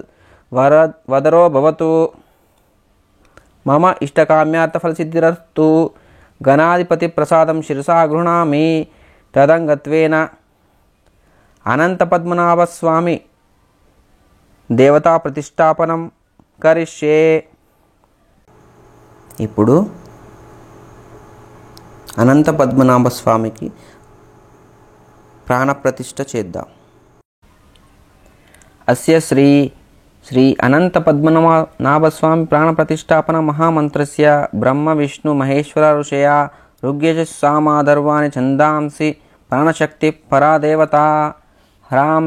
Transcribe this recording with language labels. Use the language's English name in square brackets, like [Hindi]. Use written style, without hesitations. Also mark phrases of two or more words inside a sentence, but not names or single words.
[Sanskrit] वदरो भवतु मम इष्टकाम्यार्थफलसिद्धिरस्तु गणाधिपति प्रसादं शिरसा गृह्णामि तदंगत्वेन अनंतपद्मनाभस्वामी देवता प्रतिष्ठापनं करिष्ये। [Telugu] ఇప్పుడు అనంత పద్మనాభ స్వామికి ప్రాణప్రతిష్ఠ చేద్దాం. [Sanskrit] अस्य श्री अनंत पद्मनाभ स्वामी प्राणप्रतिष्ठापन महामंत्रस्य ब्रह्म विष्णु महेश्वर ऋषया ऋग्यजुः सामाधर्वाणि छन्दांसि प्राणशक्ति परा देवता ह्रां